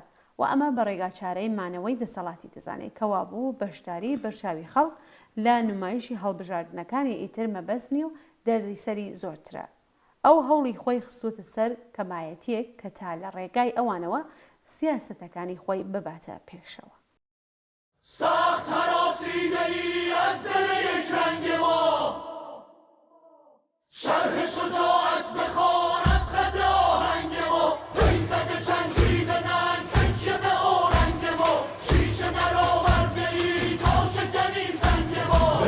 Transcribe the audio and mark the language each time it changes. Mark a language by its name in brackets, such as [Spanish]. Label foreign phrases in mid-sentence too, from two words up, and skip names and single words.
[Central Kurdish] و ئەمە بە ڕێگاچارەی مانەوەی دەسەڵاتی دەزانێت کەوا بوو بەشداری بەرچاوی خەڵک لە نمایشی هەڵبژاردنەکانی ئیتر مەبەستنی و دەردیسەری زۆرترە. ئەو هەوڵی خۆی خستوتە سەر کەمایەتیەک کە تا لە ڕێگای ئەوانەوە سیاسەتەکانی خۆی بباتە پێشەوە. [Persian] ساخت هراسیده‌ای از دل یک رنگ ما شرح شجاعت بخوان از خط آهنگ ما ریزد چنگی به ننگ تکیه به اورنگ ما شیشه در آورده ای تا شکنی سنگ ما به